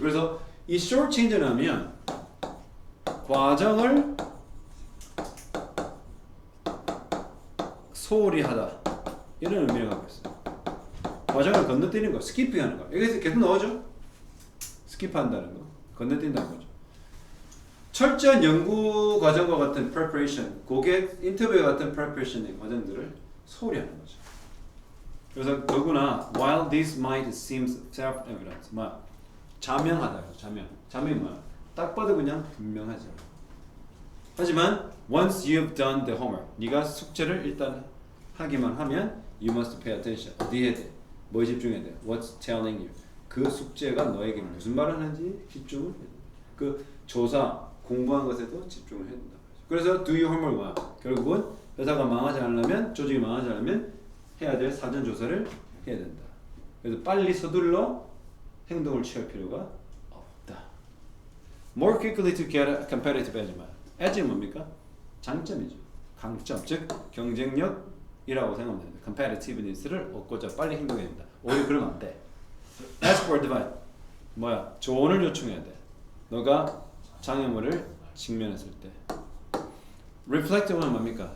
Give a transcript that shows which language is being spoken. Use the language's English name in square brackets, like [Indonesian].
[Korean] 그래서 이 short change는 하면 과정을 소홀히 하다 이런 의미를 갖고 있어요. 과정을 건너뛰는 거, 스킵하는 거. 여기서 계속 넣어줘. 스킵한다는 거, 건너뛴다는 거죠. 철저한 연구 과정과 같은 preparation, 고객 인터뷰와 같은 preparation의 과정들을 소홀히 하는 거죠. 그래서 더구나 [English] while this might seem self-evident, [Korean] 자명하다. 자명이 뭐야? 딱 봐도 그냥 분명하죠. 하지만 [English] once you've done the homework, [Korean] 네가 숙제를 일단 하기만 하면 [English] you must pay attention. [Korean] 어디 해야 돼? 뭐에 집중해야 돼? [English] What's telling you? [Korean] 그 숙제가 너에게 무슨 말을 하는지 집중을 해야 돼. 그 조사, 공부한 것에도 집중을 해야 된다. 그래서 [English] do your homework [Korean] 뭐야? 결국은 회사가 망하지 않으려면, 조직이 망하지 않으면 해야 될 사전 조사를 해야 된다. 그래서 빨리 서둘러 행동을 취할 필요가 없다. [English] More quickly to get a competitive edge. [Korean] edge는 뭡니까? 장점이죠. 강점, 즉 경쟁력이라고 생각하면 됩니다. competitiveness를 얻고자 빨리 행동해야 된다. 오히려 그러면 안 돼. [English] Ask for advice. [Korean] 조언을 요청해야 돼. 너가 장애물을 직면했을 때. Reflect는 뭡니까?